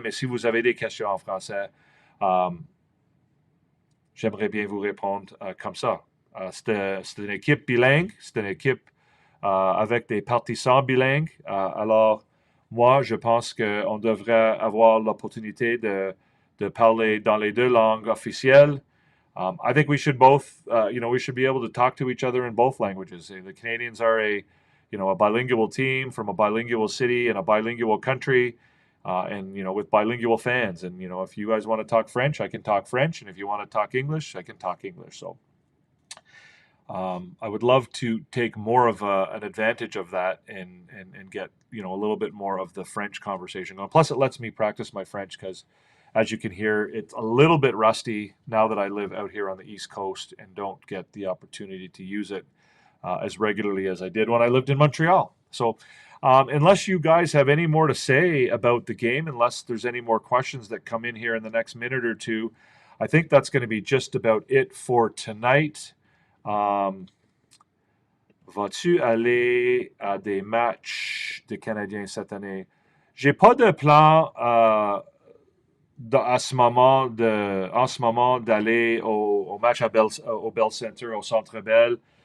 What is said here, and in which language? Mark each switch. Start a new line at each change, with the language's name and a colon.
French: Mais si vous avez des questions en français, j'aimerais bien vous répondre comme ça. C'est une équipe bilingue. C'est une équipe avec des partisans bilingues. Alors, moi, je pense qu'on devrait avoir l'opportunité de parler dans les deux langues officielles.
English: I think we should both, we should be able to talk to each other in both languages. The Canadiens are a bilingual team from a bilingual city in a bilingual country, and with bilingual fans. And if you guys want to talk French, I can talk French, and if you want to talk English, I can talk English. So I would love to take more of an advantage of that and get a little bit more of the French conversation going. Plus, it lets me practice my French because, as you can hear, it's a little bit rusty now that I live out here on the East Coast and don't get the opportunity to use it as regularly as I did when I lived in Montreal. So unless you guys have any more to say about the game, unless there's any more questions that come in here in the next minute or two, I think that's going to be just about it for tonight.
French: Vas-tu aller à des matchs des Canadiens cette année? J'ai pas de plan en ce moment d'aller au match au Bell Center, au Centre Bell.